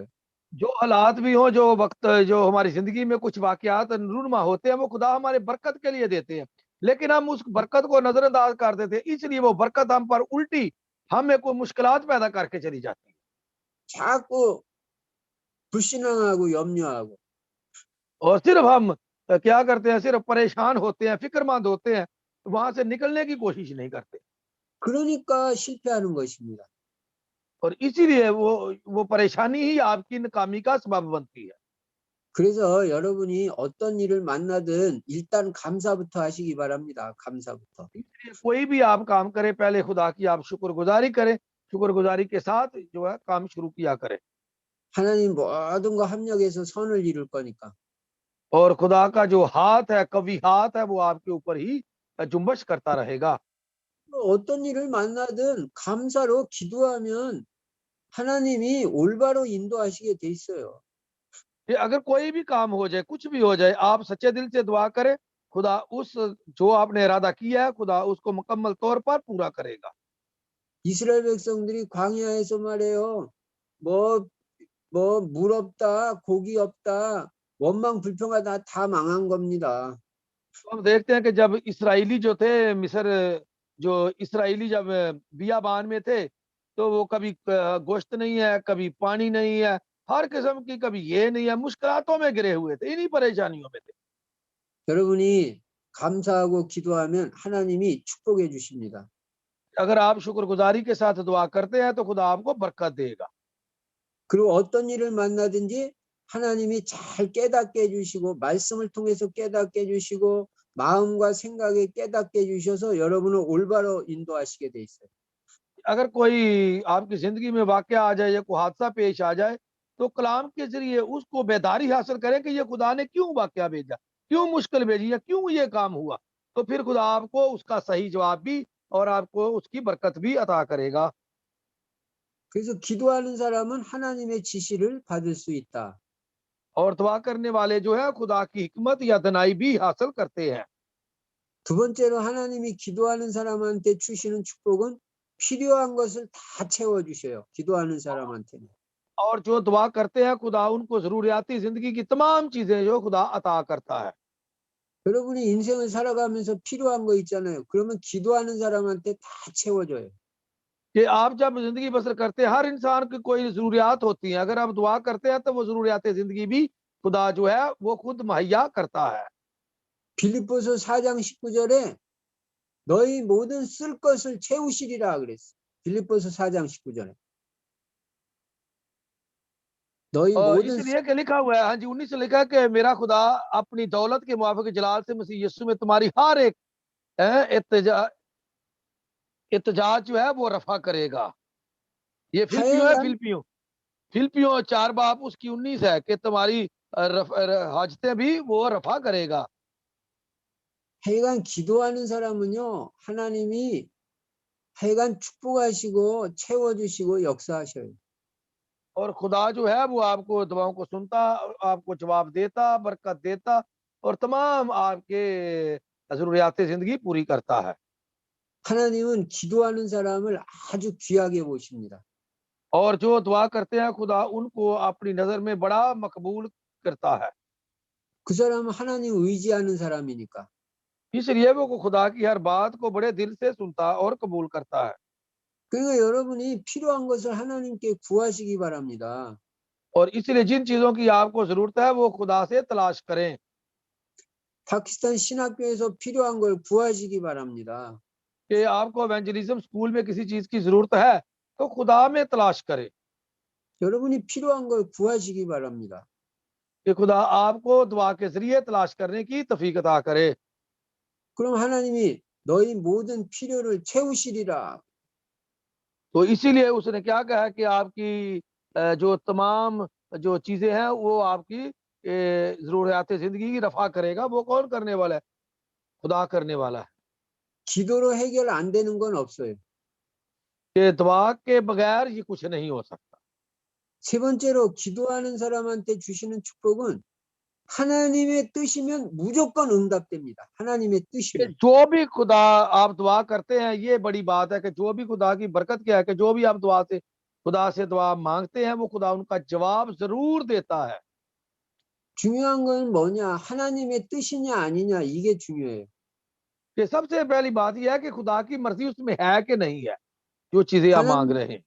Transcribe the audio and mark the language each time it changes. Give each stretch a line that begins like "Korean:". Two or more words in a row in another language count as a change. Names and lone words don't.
Urdu: جو حالات بھی ہو، جو وقت جو ہماری زندگی میں کچھ واقعات رونما ہوتے ہیں، وہ خدا ہمارے برکت کے لیے دیتے ہیں، لیکن ہم اس برکت کو نظرانداز کر دیتے ہیں، اس لیے وہ برکت ہم پر الٹی ہمیں کوئی مشکلات پیدا کر کے چلی جاتی ہے.
Korean: 자꾸 불신앙하고 염려하고
Urdu: اور صرف ہم کیا کرتے ہیں، صرف پریشان ہوتے ہیں، فکرمند ہوتے ہیں، وہاں سے نکلنے کی کوشش نہیں کرتے,
Korean: 그러니까 실패하는 것입니다.
Urdu: اور اسی لیے وہ پریشانی ہی آپ کی ناکامی کا سبب بنتی ہے.
Korean: 그래서 여러분이 어떤 일을 만나든 일단 감사부터 하시기 바랍니다. 감사부터.
Urdu: اس لیے کوئی بھی آپ کام کرے، پہلے خدا کی آپ شکرگزاری کریں، شکرگزاری کے ساتھ جو ہے کام شروع کیا کریں,
Korean: 하나님 모든 거 합력해서 선을 이룰 거니까.
Urdu: اور خدا کا جو ہاتھ ہے، قوی ہاتھ ہے، وہ آپ کے اوپر ہی جنبش کرتا رہے گا.
Korean: 어떤 일을 만나든 감사로 기도하면 하나님이 올바로 인도하시게 돼 있어요.
Urdu: یہ اگر کوئی بھی کام ہو جائے، کچھ بھی ہو جائے، آپ سچے دل سے دعا کریں، خدا اس جو آپ نے ارادہ کیا ہے، خدا اس کو مکمل طور پر پورا کرے گا.
Korean: 이스라엘 백성들이 광야에서 말해요. 물 없다, 고기 없다, 원망 불평하다 다 망한 겁니다.
Urdu: تو ہم دیکھتے ہیں کہ جب اسرائیلی جو تھے مصر، جو اسرائیلی جب بیابان میں تھے، تو وہ کبھی گوشت نہیں ہے، کبھی پانی نہیں ہے، ہر قسم کی، کبھی یہ نہیں ہے، مشکلاتوں میں گرے ہوئے تھے، انہی پریشانیوں میں تھے.
Korean: 여러분이 감사하고 기도하면 하나님이 축복해 주십니다.
Urdu: اگر آپ شکرگزاری کے ساتھ دعا کرتے ہیں تو خدا آپ کو برکت دے گا.
Korean: 그리고 어떤 일을 만나든지 하나님이 잘 깨닫게 해주시고 말씀을 통해서 깨닫게 해주시고 마음과 생각에 깨닫게 해주셔서 여러분을 올바로 인도하시게 돼 있어요.
Urdu: اگر کوئی آپ کی زندگی میں واقعہ آ جائے یا کوئی حادثہ پیش آ جائے، تو کلام کے ذریعے اس کو بیداری حاصل کریں کہ یہ خدا نے کیوں واقعہ بھیجا، کیوں مشکل بھیجی، یا کیوں یہ کام ہوا، تو پھر خدا آپ کو اس کا صحیح جواب بھی اور آپ کو اس کی برکت بھی عطا کرے گا.
Korean: 그래서 기도하는 사람은 하나님의 지시를 받을 수 있다.
Urdu: اور دعا کرنے والے جو ہے خدا کی حکمت یا دانائی بھی حاصل کرتے ہیں.
Korean: 두 번째로 하나님이 기도하는 사람한테 주시는 축복은 필요한 것을 다 채워주셔요. 기도하는 사람한테는.
Urdu: اور جو دعا کرتے ہیں خدا ان کو ضروریاتی زندگی کی تمام چیزیں جو خدا عطا کرتا ہے.
Korean: 여러분이 인생을 살아가면서 필요한 거 있잖아요. 그러면 기도하는 사람한테 다 채워줘요.
Urdu: کہ آپ جب زندگی بسر کرتے ہیں، ہر انسان کی کوئی ضروریات ہوتی ہے، اگر آپ دعا کرتے ہیں تو وہ ضروریات زندگی بھی خدا جو ہے وہ خود مہیا کرتا ہے.
Korean: 빌립보서 4장 19절에 너희 모든 쓸 것을 채우시리라 그랬어. 빌립보서 4장 19절에. 너희
Urdu: और
Korean: 모든
Urdu: اس لیے کہ لکھا ہوا ہے، ہاں جی 19 سے لکھا ہے کہ میرا خدا اپنی دولت کے موافق جلال سے مسیح یسوع میں تمہاری ہر ایک احتیاج جو ہے وہ رفع کرے گا. یہ فلپیو ہے,
Korean: 하여간
Urdu: فلپیو 4 باب اس کی 19 ہے کہ تمہاری حاجتیں بھی وہ رفع کرے گا.
Korean: 하여간 기도하는 사람은요. 하나님이 하여간 축복하시고 채워주시고 역사하셔요.
Urdu: اور خدا جو ہے وہ آپ کو دعاؤں کو سنتا، آپ کو جواب دیتا، برکت دیتا اور تمام آپ کے ضروریات زندگی پوری کرتا ہے.
Korean: 하나님은 기도하는 사람을 아주 귀하게 보십니다.
Urdu: اور جو دعا کرتے ہیں خدا ان کو اپنی نظر میں بڑا مقبول کرتا ہے.
Korean: 그 사람은 하나님 의지하는 사람이니까.
Urdu: اس لیے وہ خدا کی ہر بات کو بڑے دل سے سنتا اور قبول کرتا ہے.
Korean: 그러니까 여러분이 필요한 것을 하나님께 구하시기 바랍니다.
Urdu: اور اس لیے جن چیزوں کی آپ کو ضرورت ہے وہ خدا سے تلاش کریں.
Korean: 파키스탄 신학교에서 필요한 걸 구하시기 바랍니다.
Urdu: کہ آپ کو
English: evangelism school
Urdu: میں کسی چیز کی ضرورت ہے تو خدا میں تلاش کریں.
Korean: 여러분이 필요한 걸 구하시기 바랍니다.
Urdu: کہ خدا آپ کو دعا کے ذریعے تلاش کرنے کی توفیق عطا کرے.
Korean: 그럼 하나님이 너희 모든 필요를 채우시리라.
Urdu: تو اسی لیے اس نے کیا کہا کہ آپ کی جو تمام جو چیزیں ہیں وہ آپ کی ضروریات زندگی کی رفع کرے گا. وہ کون کرنے والا ہے؟ خدا کرنے والا ہے.
Korean: 기도로 해결 안 되는 건 없어요.
Urdu: کہ دعا کے بغیر یہ کچھ نہیں ہو سکتا.
Korean: 세 번째로 기도하는 사람한테 주시는 축복은 하나님의 뜻이면 무조건 응답됩니다. 하나님의
Urdu: कि
Korean: 뜻이면.
Urdu: جو بھی خدا آپ دعا کرتے ہیں، یہ بڑی بات ہے کہ جو بھی خدا کی برکت کیا ہے کہ جو بھی آپ خدا سے دعا مانگتے ہیں، وہ خدا ان کا جواب ضرور دیتا ہے.
Korean: 중요한 건 뭐냐? 하나님의 뜻이냐 아니냐 이게 중요해요.
Urdu: کہ سب سے پہلی بات یہ ہے کہ خدا کی مرضی اس میں ہے کہ نہیں ہے، جو چیزیں آپ مانگ رہے ہیں.